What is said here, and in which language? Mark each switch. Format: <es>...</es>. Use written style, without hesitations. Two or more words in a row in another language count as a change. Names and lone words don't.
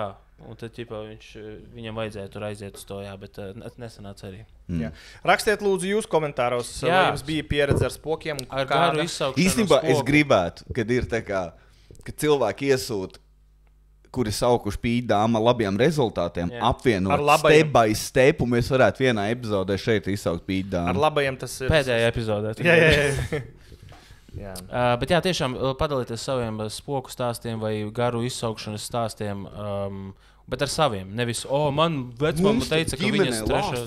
<lv>Un tad, ķipā, viņam vajadzēja tur aiziet uz to, jā, bet nesanāca arī. Jā. Rakstiet, lūdzu, jūs komentāros, vai jums bija pieredze ar spokiem. Ar garu izsaukšanu. Īstenībā es gribētu, kad ir tā kā, kad cilvēki iesūta, kuri saukuši pīdāma labiem rezultātiem, apvienot</lv> <en>step by step,</en> <lv>un mēs varētu vienā epizodē šeit izsaukt pīdāma. Ar labajiem tas ir... Pēdējā epizodē. Jā. Bet jā, tiešām padalīties saviem spoku stāstiem vai garu izsaukšanas stāstiem, bet ar saviem. Nevis, man vecmama teica, ka viņas trešās...</lv>